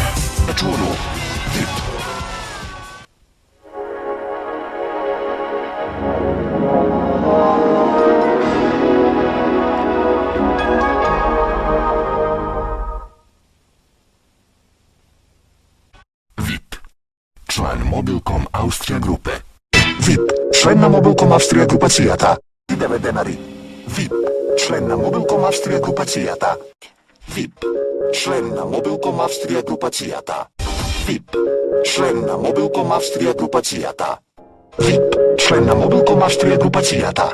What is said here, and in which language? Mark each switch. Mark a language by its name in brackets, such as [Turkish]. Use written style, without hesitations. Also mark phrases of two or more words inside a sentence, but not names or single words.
[Serbian] Računu, VIP. VIP, член Mobilcom Austrija grupe. [Macedonian] VIP, член на Mobilcom Австрија групацијата. 9 денари. VIP, член на Mobilcom Австрија групацијата. VIP, член на Mobilcom Австрија групацијата. VIP, член на Mobilcom Австрија групацијата. VIP, член на Mobilcom Австрија групацијата.